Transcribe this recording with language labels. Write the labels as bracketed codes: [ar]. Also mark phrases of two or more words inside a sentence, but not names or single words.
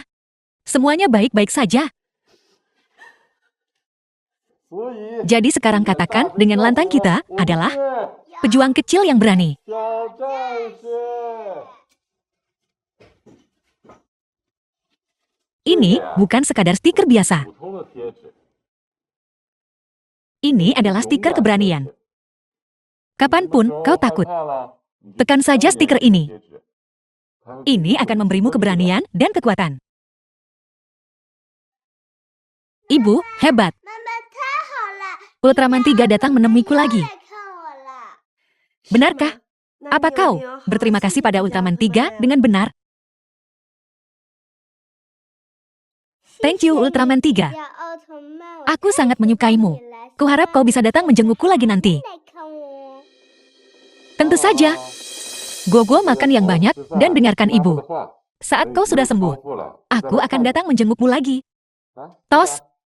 [id] Semuanya baik-baik saja. Jadi sekarang katakan dengan lantang kita adalah pejuang kecil yang berani. Ini bukan sekadar stiker biasa. [zh] 普通的贴纸， [id] Ini adalah stiker keberanian. Kapanpun kau takut, [zh] 害怕了，你就 [id] tekan saja stiker ini. [zh] 贴纸，它 [id] Ini akan memberimu keberanian dan kekuatan. Ibu, hebat. Ultraman 3 datang menemuiku lagi. Benarkah? Apa kau berterima kasih pada Ultraman 3 dengan benar? [en] Thank you, Ultraman 3. [id] Aku sangat menyukaimu. Kuharap kau bisa datang menjengukku lagi nanti. Tentu saja. Gogo makan yang banyak dan dengarkan ibu. Saat kau sudah sembuh, aku akan datang menjengukmu lagi. Tos.